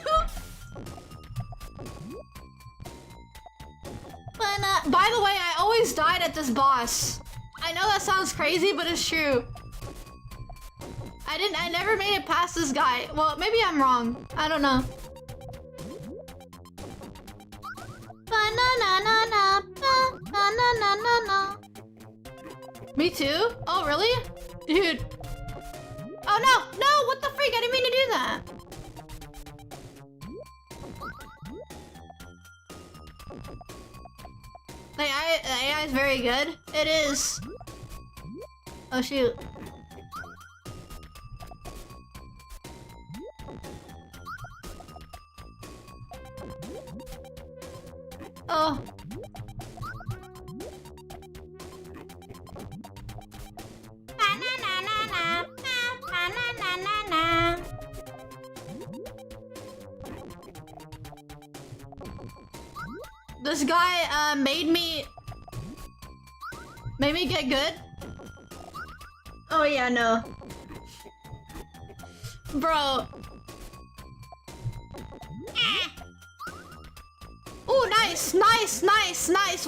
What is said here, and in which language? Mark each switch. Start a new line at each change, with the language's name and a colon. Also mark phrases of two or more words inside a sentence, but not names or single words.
English: But, by the way, I always died at this boss. I know that sounds crazy, but it's true. I never made it past this guy. Well, maybe I'm wrong. I don't know. Ba-na-na-na-na, ba-na-na-na-na. Me too? Oh, really? Dude. Oh, no! No! What the freak? I didn't mean to do that. The AI is very good. It is. Oh, shoot. Oh. Ba-na-na-na-na. Ba-na-na-na-na. This guy made me get good. Oh yeah, no. Bro. Oh, nice, nice, nice, nice.